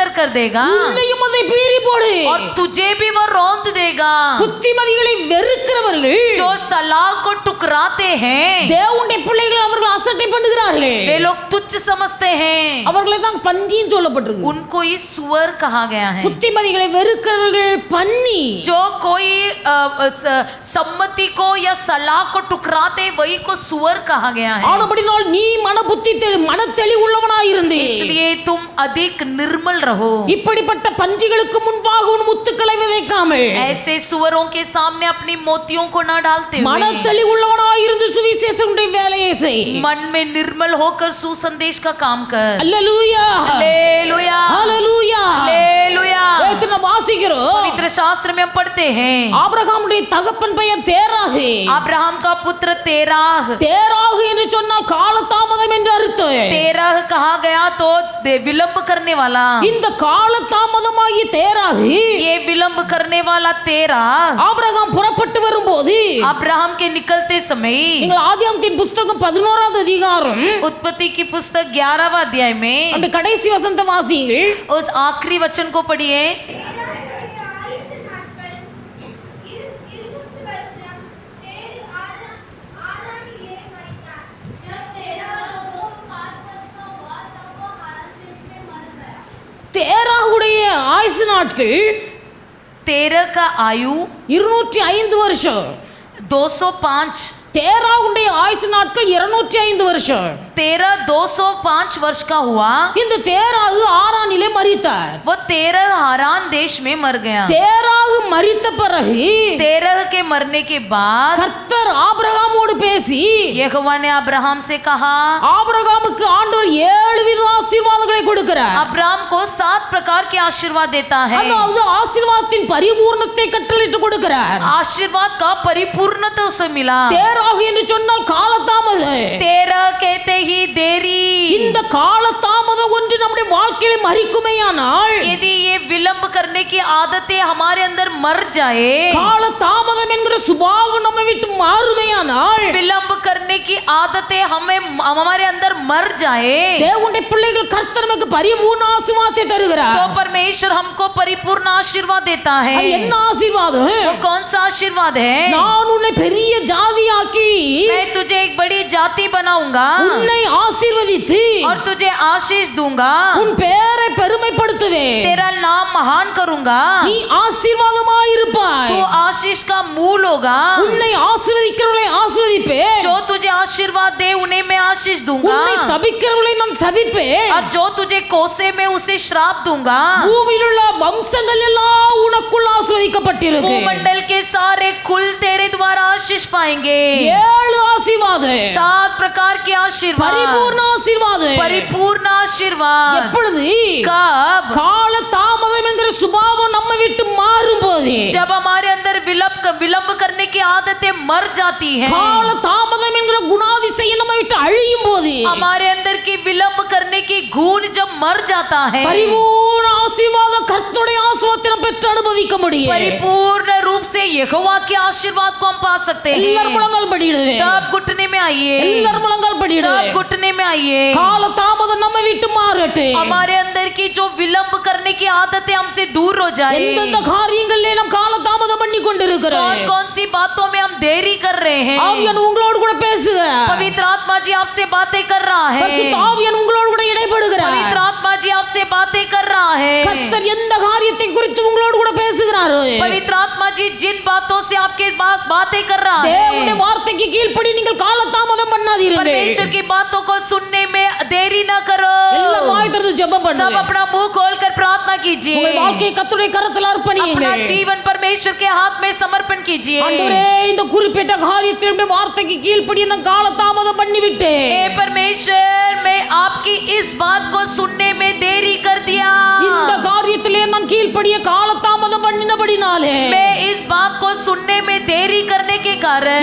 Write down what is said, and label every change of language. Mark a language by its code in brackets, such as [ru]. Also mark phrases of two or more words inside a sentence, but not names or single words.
[ta] உன்னையும் அதை அதை பீறி போடு. [hi] और तुझे भी वो रौंद देगा. [ta] புத்திமதிகளை வெறுக்கிறவர்கள் [hi] जो सलाह को टुकराते हैं [ta] தேவனுடைய பிள்ளைகள் அவர்கள் அசட்டை பண்ணுகிறார்கள். [hi] वे लोग तुच्छ समझते हैं. [ta] அவர்களை தான் பன்றின்னு சொல்லப்பட்டிருக்கு. [hi] उनको ही सुअर कहा गया है. [ta] புத்திமதிகளை வெறுக்கிறவர்கள் பன்னி. [hi] जो कोई सम्मति को या सलाह को टुकराते वही को सुअर कहा गया है. [ta] ஆனபடினால் நீ மனத்தெளிவு உள்ளவனாய் இருந்தே. [hi] इसलिए तुम अधिक निर्मल रहो. [ta] இப்படிப்பட்ட பன்றிகளுக்கு முன்பாக உன் முத்துக்களை விதைக்காமல் [hi] ऐसे सुअरों के सामने अपनी मोतियों को न डालते हुए [ta] மனத்தெளிவு உள்ளவனாய் இருந்து சுவிசேஷனுடைய வேலையை செய். [hi] मन में निर्मल होकर सुसंदेश का काम कर. [ta] அல்லேலூயா [hi] हालेलुया [ta] அல்லேலூயா [hi] हालेलुया. [ta] வேதனை வாசிக்கிறோம். [hi] पवित्र शास्त्र में हम पढ़ते हैं [ta] ஆபிரகாமுடைய தகப்பன் பெயர் தேராகு. [hi] अब्राहम का पुत्र तेराह. [ta] தேராகு என்று சொன்னால் காலதாமதம் என்று அர்த்தம். [hi] तेरह कहा गया तो विलंब करने वाला. [ta] இந்த காலதாமதமாகிய தேராகு [hi] ये विलंब करने वाला तेरा [ta] ஆபிரகாம் புறப்பட்டு வரும்போது [hi] अब्राहम के निकलते समय [ta] நீங்கள் ஆதியாகமத்தின் புத்தகம் 11வது அதிகாரம் [hi] उत्पत्ति की पुस्तक 11वां अध्याय में [ta] அந்த கடைசி வசனத்தை வாசியுங்கள். [hi] उस आखिरी वचन को पढ़िए. [ta] தேராகுடைய ஆயுசு நாட்கள் [hi] तेरह का आयु [ta] 205 வருஷம். [hi] 205. [ta] தேராகுடைய ஆயுசு நாட்கள் 205 வருஷம். [hi] तेरह 205 वर्ष का हुआ. [ta] இந்த தேராகு ஆரானிலே மரித்தார். [hi] वो तेरह हारान देश में मर गया. [ta] தேராகு மரித்த பிறகு [hi] तेरह के मरने के बाद [ta] கர்த்தர் ஆபிரகாமோடு பேசி [hi] यहोवा ने अब्राहम से कहा. [ta] ஆபிரகாமுக்கு ஆண்டவர் 7 வித ஆசீர்வாதங்களை கொடுக்கிறார். [hi] अब्राहम को 7 प्रकार के आशीर्वाद देता है. [ta] அதாவது ஆசீர்வாதத்தின் பரிபூர்ணத்தை கட்டளையிட்டு கொடுக்கிறார். [hi] आशीर्वाद का परिपूर्णता उसे मिला. [ta] தேராகு என்று சொன்னால் காலதாமதம். [hi] तेरह कहते ही देरी. [ta] இந்த காலதாமதம் ஒன்று நம்முடைய வாழ்க்கையில மறிக்குமேயானால் [hi] यदि ये विलंब करने की आदतें हमारे अंदर मर जाए, [ta] காலதாமதம் என்கிற சுபாவம் நம்மை விட்டு மாறுமேயானால் [hi] विलंब करने की आदतें हमारे अंदर मर जाए, [ta] தேவனுடைய பிள்ளைகள் கர்த்தர் நமக்கு பரிபூர்ண ஆசீர்வாதத்தை தருகிறார். [hi] तो परमेश्वर हमको परिपूर्ण आशीर्वाद देता है. [ta] அது என்ன ஆசீர்வாதம்? [hi] वो कौन सा आशीर्वाद है? [ta] நான் உன்னை பெரிய ஜாதியாக்கி [hi] मैं तुझे एक बड़ी जाति बनाऊंगा [ta] உன்னை ஆசீர்வதித்து [hi] और तुझे आशीष दूंगा. [ta] உன் பெயரை பெருமைப்படுத்துவேன். [hi] तेरा नाम महान करूंगा. [ta] நீ ஆசீர்வாதமாயிருப்பாய். [hi] तू आशीष का मूल होगा. [ta] உன்னை ஆசீர்வதிக்கிறவர்களை ஆசீர்வதிப்பேன். [hi] जो तुझे आशीर्वाद दे उन्हें मैं आशीष दूंगा. [ta] உன்னை சபிக்கிறவர்களை நான் சபிப்பேன். [hi] और जो तुझे कोसे में उसे श्राप दूंगा. [ta] பூமியில் உள்ள வம்சங்கள் எல்லாம் உனக்குள் ஆசீர்வதிக்கப்பட்டிருக்கு. [hi] भूमंडल के सारे कुल तेरे द्वारा आशीष पाएंगे. [ta] 7 ஆசீர்வாதம். [hi] 7 प्रकार के आशीर्वाद. [ta] பரிபூர்ண ஆசீர்வாதம். [hi] परिपूर्ण आशीर्वाद. [ta] எப்பொழுது? [hi] कब? [ta] கால தாமதம் என்கிற சுபாவம் நம்ம விட்டு மாறும்போது. [hi] जब हमारे अंदर विलंब करने की आदतें मर जाती हैं. [ta] கால தாமதம் என்கிற குணாதிசயம் நம்ம விட்டு அழியும் போது. [hi] हमारे अंदर की विलंब करने की गुण जब मर जाता है, [ta] பரிபூர்ண ஆசீர்வாத கர்த்தருடைய ஆசீர்வாதத்தை நாம் பெற்று அனுபவிக்க முடியும். [hi] परिपूर्ण रूप से यहोवा के आशीर्वाद को हम पा सकते हैं. [ta] எல்லாரும் முழங்கால் படியிடுங்க. [hi] सब घुटने में आइए. [ta] எல்லாரும் முழங்கால் படியிடுங்க. [hi] सब घुटने में आइए. [ta] கால தாமதம் நம்ம விட்டு மாறட்டும். [hi] हमारे अंदर की जो विलंब करने की आदतें हमसे दूर हो जाए. [ta] எந்தெந்த காரியங்களிலே நாம் கால தாமதம் பண்ணி கொண்டிருக்கிறோம். [hi] कौन कौन सी बातों में हम देरी कर रहे हैं. [ta] ஆவியானவர் உங்களோடு கூட பேசுகிறார். [hi] पवित्र आत्मा जी आपसे बातें कर रहा है. [ta] பரிசுத்த ஆவியானவர் உங்களோடு கூட இடைப்படுகிறார். [hi] पवित्र आत्मा जी आपसे बातें कर रहा है. [ta] கர்த்தர் எந்த காரியத்தை குறித்து உங்களோடு கூட பேசுகிறார். [hi] पवित्र आत्मा जी जिन बातों से आपके पास बातें कर रहा है, [ta] தேவனுடைய வார்த்தைக்கு கீழ்ப்படி நீங்கள் கால தாமதம் பண்ணாதீர்கள். [hi] परमेश्वर की बातों को सुनने में देरी ना करो. [ta] எல்லாம் வாய் திறந்து ஜெபம் [hi] सब [ta] பண்ணுங்க. [hi] अपना मुंह खोलकर प्रार्थना कीजिए. [ta] உங்கள் வாழ்க்கையை கர்த்தருடைய கரத்தில் அர்ப்பணியுங்க. [hi] अपना जीवन परमेश्वर के हाथ में समर्पण कीजिए. [ta] ஆண்டவரே, இந்த குறிப்பிட்ட காரியத்தில் உம்முடைய வார்த்தைக்கு கீழ்ப்படி நான் கால தாமதம் பண்ணி விட்டேன். [hi] हे परमेश्वर, मैं आपकी इस बात को सुनने में देरी कर दिया. [ta] இந்த காரியத்திலே நான் கீழ்ப்படிய கால தாமதம் பண்ணினபடினாலே [hi] मैं इस बात को सुनने में देरी करने के कारण